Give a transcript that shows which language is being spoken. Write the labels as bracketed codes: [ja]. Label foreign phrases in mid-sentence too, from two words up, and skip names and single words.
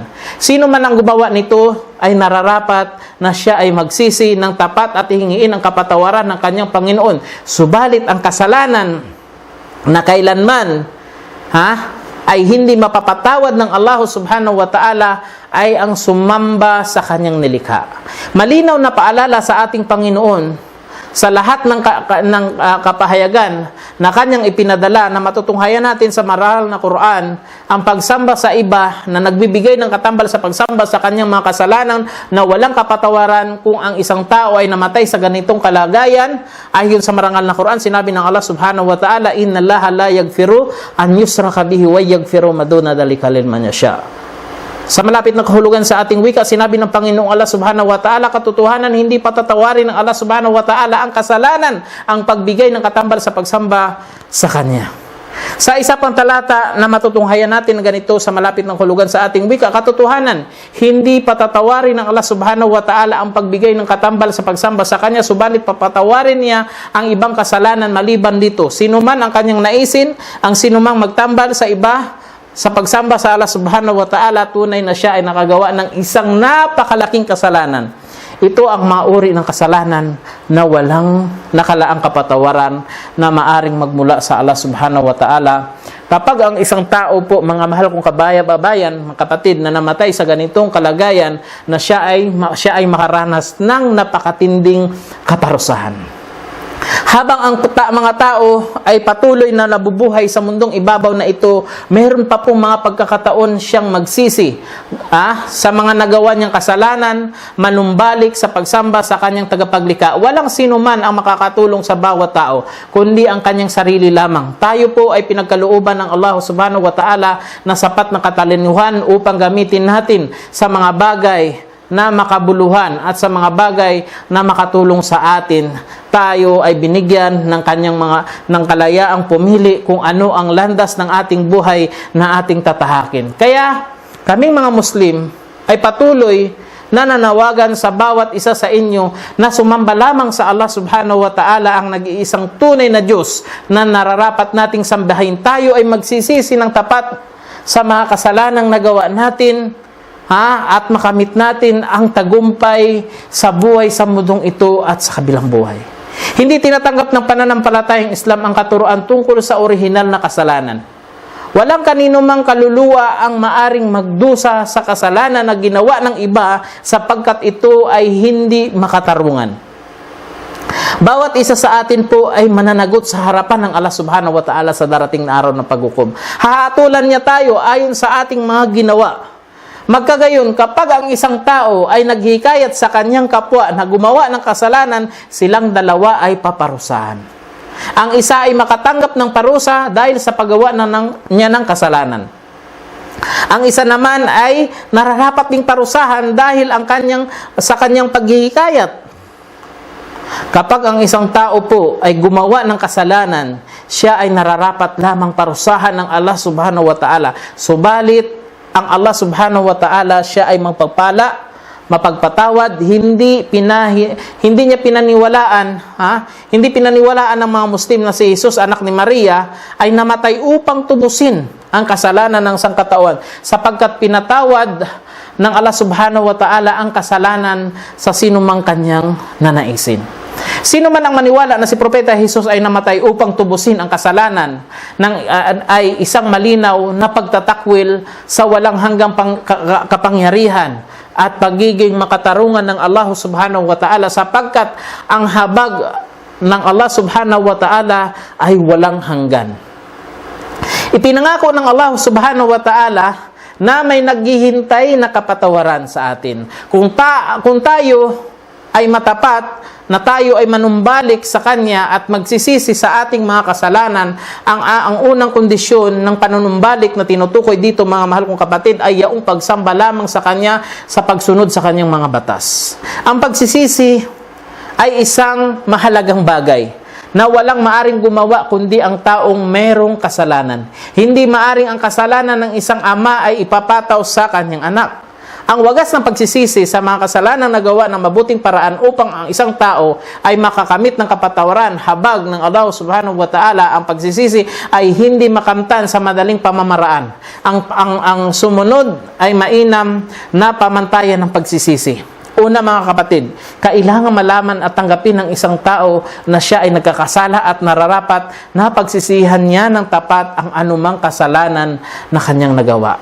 [tl] Sino man ang gumawa nito ay nararapat na siya ay magsisi ng tapat at hihingiin ang kapatawaran ng kanyang Panginoon. Subalit ang kasalanan na kailanman ay hindi mapapatawad ng Allah [ar] سبحانه وتعالى [tl] ay ang sumamba sa kanyang nilikha. Malinaw na paalala sa ating Panginoon sa lahat ng kapahayagan na kanyang ipinadala na matutunghayan natin sa maral na Quran, ang pagsamba sa iba na nagbibigay ng katambal sa pagsamba sa kanyang mga kasalanan na walang kapatawaran. Kung ang isang tao ay namatay sa ganitong kalagayan, ayon sa marangal na Quran, sinabi ng Allah [ar] سبحانه وتعالى, "إن الله لا يغفر أن يشرك به ويغفر ما دون ذلك لمن يشاء." [tl] Sa malapit na kahulugan sa ating wika, sinabi ng Panginoong Allah [ar] سبحانه وتعالى, [tl] katotohanan, hindi patatawarin ng Allah [ar] سبحانه وتعالى [tl] ang kasalanan, ang pagbigay ng katambal sa pagsamba sa Kanya. Sa isa pang talata na matutunghayan natin ganito sa malapit ng kahulugan sa ating wika, katotohanan, hindi patatawarin ng Allah [ar] سبحانه وتعالى [tl] ang pagbigay ng katambal sa pagsamba sa Kanya, subalit papatawarin niya ang ibang kasalanan maliban dito. Sino man ang kanyang naisin, ang sinumang magtambal sa iba, sa pagsamba sa Allah [ar] سبحانه وتعالى, [tl] tunay na siya ay nakagawa ng isang napakalaking kasalanan. Ito ang mauri ng kasalanan na walang nakalaang kapatawaran na maaring magmula sa Allah [ar] سبحانه وتعالى. [tl] Kapag ang isang tao po, mga mahal kong kabayan, mga kapatid, na namatay sa ganitong kalagayan, na siya ay makaranas ng napakatinding kaparusahan. Habang ang mga tao ay patuloy na nabubuhay sa mundong ibabaw na ito, meron pa pong mga pagkakataon siyang magsisi sa mga nagawa niyang kasalanan, manumbalik sa pagsamba sa kanyang tagapaglikha. Walang sino man ang makakatulong sa bawat tao, kundi ang kanyang sarili lamang. Tayo po ay pinagkalooban ng Allah [ar] سبحانه وتعالى [tl] na sapat na katalinuhan upang gamitin natin sa mga bagay na makabuluhan at sa mga bagay na makatulong sa atin. Tayo ay binigyan ng ng kalayaang pumili kung ano ang landas ng ating buhay na ating tatahakin. Kaya kaming mga Muslim ay patuloy na nanawagan sa bawat isa sa inyo na sumamba lamang sa Allah [ar] سبحانه وتعالى, [tl] ang nag-iisang tunay na Diyos na nararapat nating sambahin. Tayo ay magsisisi ng tapat sa mga kasalanang nagawa natin, at makamit natin ang tagumpay sa buhay sa mundong ito at sa kabilang buhay. Hindi tinatanggap ng pananampalatayang Islam ang katuruan tungkol sa orihinal na kasalanan. Walang kanino mang kaluluwa ang maaring magdusa sa kasalanan na ginawa ng iba sapagkat ito ay hindi makatarungan. Bawat isa sa atin po ay mananagot sa harapan ng Allah [ar] سبحانه وتعالى [tl] sa darating na araw ng paghukom. Hahatulan niya tayo ayon sa ating mga ginawa. Magkagayon, kapag ang isang tao ay naghikayat sa kanyang kapwa na gumawa ng kasalanan, silang dalawa ay paparusahan. Ang isa ay makatanggap ng parusa dahil sa paggawa niya ng kasalanan. Ang isa naman ay nararapat ding parusahan dahil sa kanyang paghihikayat. Kapag ang isang tao po ay gumawa ng kasalanan, siya ay nararapat lamang parusahan ng Allah [ar] سبحانه وتعالى. [tl] Subalit, ang Allah [ar] سبحانه وتعالى, [tl] siya ay magpagpala, mapagpatawad, hindi niya pinaniwalaan, hindi pinaniwalaan ng mga Muslim na si Jesus, anak ni Maria, ay namatay upang tubusin ang kasalanan ng sangkatauhan, sapagkat pinatawad ng Allah [ar] سبحانه وتعالى [tl] ang kasalanan sa sino mang kanyang nanaisin. Sino man ang maniwala na si Propeta Jesus ay namatay upang tubusin ang kasalanan ay isang malinaw na pagtatakwil sa walang hanggang kapangyarihan at pagiging makatarungan ng Allah [ar] سبحانه وتعالى, [tl] sapagkat ang habag ng Allah [ar] سبحانه وتعالى [tl] ay walang hanggan. Ipinangako ng Allah [ar] سبحانه وتعالى [tl] na may naghihintay na kapatawaran sa atin. Kung tayo ay matapat, na tayo ay manumbalik sa Kanya at magsisisi sa ating mga kasalanan, ang unang kondisyon ng panunumbalik na tinutukoy dito, mga mahal kong kapatid, ay yaong pagsamba lamang sa Kanya sa pagsunod sa Kanyang mga batas. Ang pagsisisi ay isang mahalagang bagay na walang maaring gumawa kundi ang taong merong kasalanan. Hindi maaring ang kasalanan ng isang ama ay ipapataw sa kanyang anak. Ang wagas ng pagsisisi sa mga kasalanang nagawa ng mabuting paraan upang ang isang tao ay makakamit ng kapatawaran, habag ng Allah [ar] سبحانه وتعالى, [tl] ang pagsisisi ay hindi makamtan sa madaling pamamaraan. Ang sumunod ay mainam na pamantayan ng pagsisisi. Una, mga kapatid, kailangan malaman at tanggapin ng isang tao na siya ay nagkakasala at nararapat na pagsisihan niya ng tapat ang anumang kasalanan na kanyang nagawa.